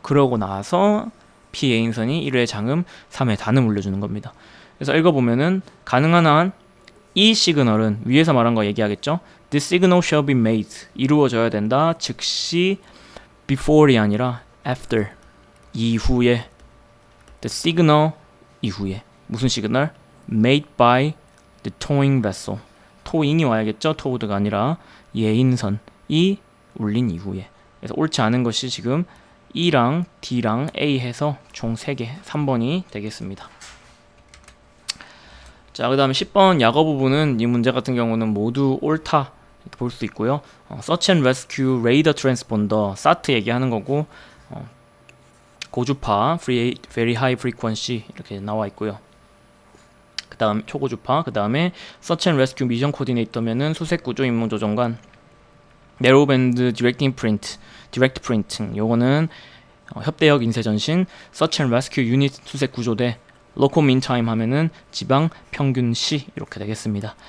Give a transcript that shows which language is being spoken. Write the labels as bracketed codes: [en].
[ko] 그러고 나서 피예인선이 1회 장음 3회 단음 울려주는 겁니다. 그래서 읽어보면은 가능한 한 이 시그널은 위에서 말한 거 얘기하겠죠. [en] This signal shall be made. [ko] 이루어져야 된다. 즉시 before이 아니라 after. 이후에. [en] The signal [ko] 이후에. 무슨 시그널? [en] Made by the towing vessel. [ko] 토잉이 와야겠죠. towed가 아니라 예인선이 울린 이후에. 그래서 옳지 않은 것이 지금 E랑 D랑 A 해서 총 3개 3번이 되겠습니다. 자, 그 다음에 10번 약어 부분은 이 문제 같은 경우는 모두 옳다 이렇게 볼 수 있고요. [en] Search and Rescue Radar Transponder SAT [ko] 얘기하는 거고 [en] 고주파 Very High Frequency [ko] 이렇게 나와 있고요. 그 다음 초고주파, 그 다음에 Search and Rescue 미션 코디네이터면은 수색구조 임무조정관 Narrowband Direct Printing 요거는 협대역 인쇄전신 Search and Rescue Unit 수색구조대 Local Mean Time 하면은 지방 평균 시 이렇게 되겠습니다.